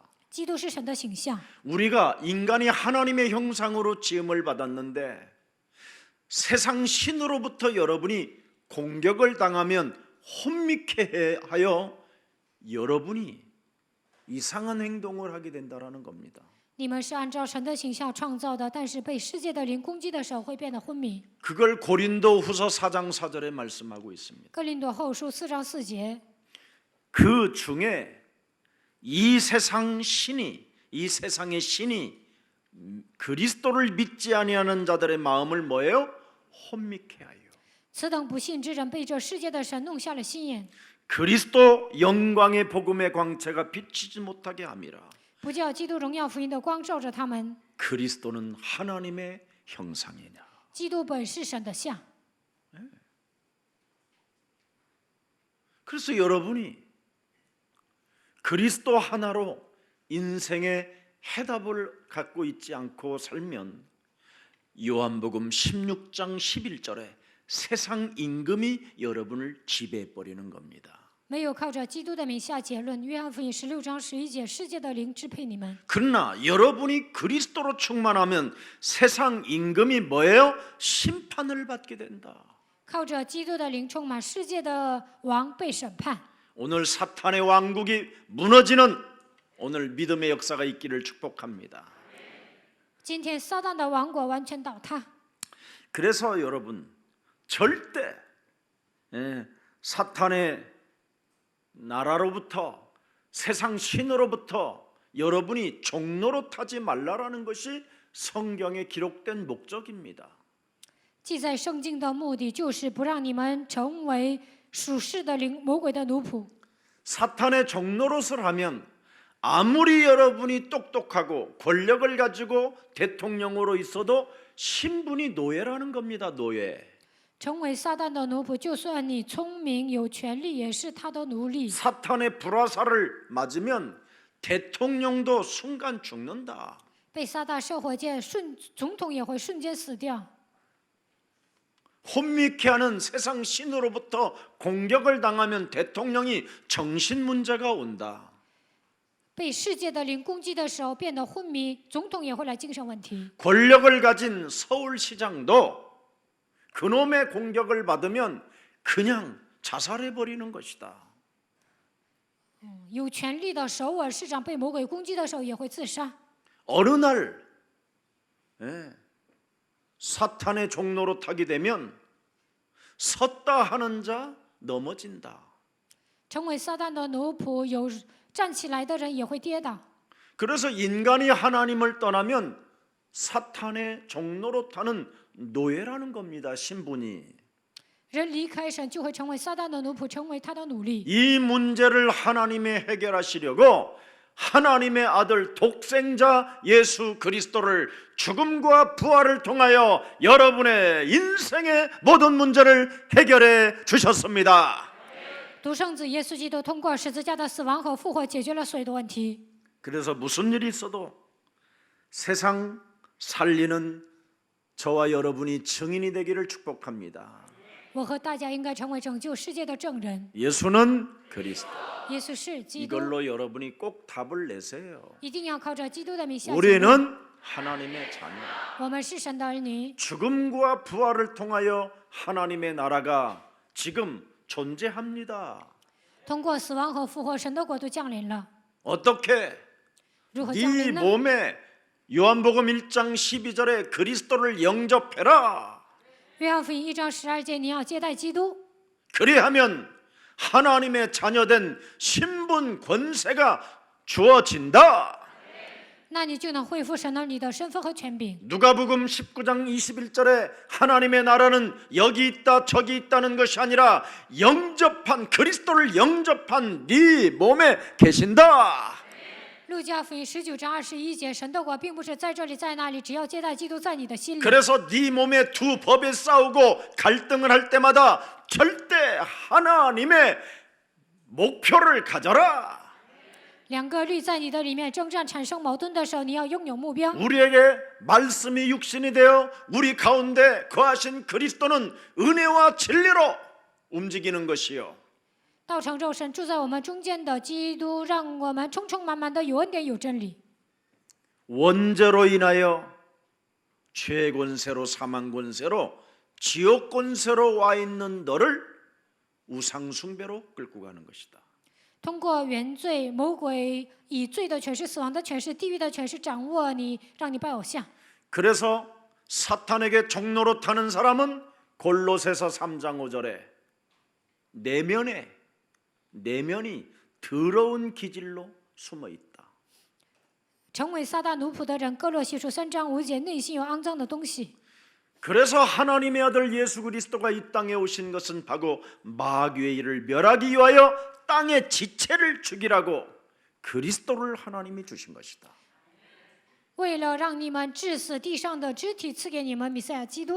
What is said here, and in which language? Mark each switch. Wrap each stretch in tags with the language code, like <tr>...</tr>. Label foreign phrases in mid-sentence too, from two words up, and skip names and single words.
<zh>基督是神的形象，</zh> <ko>우리가 인간이 하나님의 형상으로 지음을 받았는데 세상 신으로부터 여러분이 공격을 당하면 혼미케 하여 여러분이 이상한 행동을 하게 된다라는 겁니다.</ko> <zh>你们是按照神的形象创造的，但是被世界的灵攻击的时候会变得昏迷。</zh> <ko>그걸 고린도후서 4장 4절에 말씀하고 있습니다.</ko> <zh>哥林多后书4章4节，</zh> <ko>그 중에 이 세상의 신이 그리스도를 믿지 아니하는 자들의 마음을 뭐예요? 혼미케 하여.</ko> <zh>此等不信之人被这世界的神弄瞎了心眼，</zh> <ko>그리스도 영광의 복음의 광채가 비치지 못하게 함이라.</ko> <zh>不叫基督荣耀福音的光照着他们。</zh> <ko>그리스도는 하나님의 형상이냐.</ko> <zh>基督本是神的像，</zh> <ko>그래서 여러분이 그리스도 하나로 인생의 해답을 갖고 있지 않고 살면 요한복음 16장 11절에 세상 임금이 여러분을 지배해 버리는 겁니다.</ko> <zh>没有靠着基督的名下结论。约翰福音16章11节，世界的灵支配你们。</zh> <ko>그러나 여러분이 그리스도로 충만하면 세상 임금이 뭐예요? 심판을 받게 된다.</ko> <zh>靠着基督的灵充满，世界的王被审判。</zh> <ko>오늘 사탄의 왕국이 무너지는 오늘 믿음의 역사가 있기를 축복합니다.</ko> <zh>今天撒旦的王国完全倒塌。</zh> <ko>그래서 여러분 절대 사탄의 나라로부터 세상 신으로부터 여러분이 종로로 타지 말라라는 것이 성경에 기록된 목적입니다.</ko> <zh>记在圣经的目的就是不让你们成为属世的灵魔鬼的奴仆。</zh> <ko>사탄의 종노릇을 하면 아무리 여러분이 똑똑하고 권력을 가지고 대통령으로 있어도 신분이 노예라는 겁니다. 노예.</ko> <zh>成为撒旦的奴仆，就算你聪明有权利，也是他的奴隶。</zh> <ko>사탄의 불화살을 맞으면 대통령도 순간 죽는다.</ko> <zh>被撒旦射火箭，总统也会瞬间死掉。</zh> <ko>혼미케 하는 세상 신으로부터 공격을 당하면 대통령이 정신 문제가 온다.</ko> <zh>被世界的灵攻击的时候变得昏迷，总统也会来精神问题。</zh> <ko>권력을 가진 서울시장도 그놈의 공격을 받으면 그냥 자살해 버리는 것이다.</ko> <zh>有权力的首尔市长被魔鬼攻击的时候也会自杀。</zh> <ko>어느 날 사탄의 종로로 타게 되면 섰다 하는 자 넘어진다.</ko> <zh>成为撒旦的奴仆，有站起来的人也会跌倒。</zh> <ko>그래서 인간이 하나님을 떠나면 사탄의 종로로 타는 노예라는 겁니다. 신분이.</ko> <zh>人离开神就会成为撒旦的奴仆，成为他的奴隶。</zh> <ko>이 문제를 하나님이 해결하시려고 하나님의 아들 독생자 예수 그리스도를 죽음과 부활을 통하여 여러분의 인생의 모든 문제를 해결해 주셨습니다.</ko> <zh>独生子耶稣基督通过十字架的死亡和复活，解决了所有的问题。</zh> <ko>그래서 무슨 일이 있어도 세상 살리는 저와 여러분이 증인이 되기를 축복합니다.</ko> <zh>我和大家应该成为拯救世界的证人。</zh> <ko>예수는 그리스도.</ko> <zh>耶稣是基督，</zh> <ko>이걸로 여러분이 꼭 답을 내세요.</ko> <zh>一定要靠着基督的名下结论。</zh> <ko>우리는 하나님의 자녀.</ko> <zh>我们是神的儿女，</zh> <ko>죽음과 부활을 통하여 하나님의 나라가 지금 존재합니다.</ko> <zh>通过死亡和复活，神的国度降临了。</zh> <ko>어떻게?</ko> <zh>如何降</zh> <ko>네</ko> <zh>临呢？</zh> <ko>몸에 요한복음 1장 12절에 그리스도를 영접해라.</ko> <zh>约翰福音1章12节，你要接待基督，</zh> <ko>그리하면 하나님의 자녀된 신분 권세가 주어진다.</ko> <zh>那你就能恢复神儿女的身份和权柄。</zh> <ko>누가복음 19장 21절에 하나님의 나라는 여기 있다 저기 있다는 것이 아니라 영접한 그리스도를 영접한 네 몸에 계신다.</ko> <zh>路加福音19章21节，神的国并不是在这里在那里，只要接待基督在你的心里。</zh> <ko>그래서 네 몸에 두 법에 싸우고 갈등을 할 때마다 절대 하나님의 목표를 가져라.</ko> <zh>两个律在你的里面征战产生矛盾的时候，你要拥有目标。</zh> <ko>우리에게 말씀이 육신이 되어 우리 가운데 거하신 그리스도는 은혜와 진리로 움직이는 것이요.</ko> <zh>道成肉身住在我们中间的基督，让我们充充满满的有恩典有真理。</zh> <ko>원죄로 인하여 죄 권세로 사망 권세로 지옥 권세로 와 있는 너를 우상 숭배로 끌고 가는 것이다.</ko> <zh>通过原罪，魔鬼以罪的权势、死亡的权势、地狱的权势掌握你，让你拜偶像。</zh> <ko>그래서 사탄에게 종로로 타는 사람은 골로새서 3장 5절에 내면이 더러운 기질로 숨어 있다.</ko> <zh>成为撒旦奴仆的人，哥罗西书3章5节，内心有肮脏的东西。</zh> <ko>그래서 하나님의 아들 예수 그리스도가 이 땅에 오신 것은 바로 마귀의 일을 멸하기 위하여 땅의 지체를 죽이라고 그리스도를 하나님이 주신 것이다.</ko> <zh>为了让你们致死地上的肢体，赐给你们弥赛亚基督。</zh>